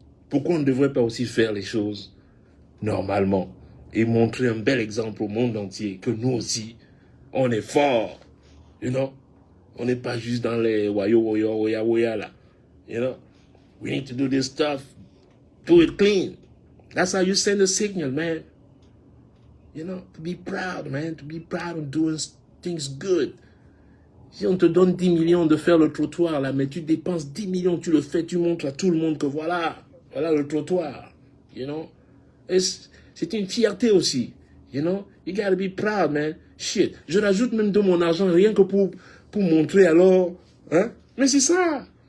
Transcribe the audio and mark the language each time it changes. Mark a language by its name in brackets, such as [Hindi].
[French] Pourquoi on ne devrait pas aussi faire les choses normalement et montrer un bel exemple au monde entier que nous aussi, on est fort, On n'est pas juste dans les waya là, [English] We need to do this stuff, do it clean. That's how you send a signal, man. To be proud, man, to be proud of doing things good. [French] Si on te donne 10 millions de faire le trottoir, là, mais tu dépenses 10 millions, tu le fais, tu montres à tout le monde que voilà le trottoir, Et c'est une fierté aussi, [English] you gotta be proud, man. [French] Shit, je rajoute même de mon argent rien que pour montrer alors, hein. Mais c'est ça.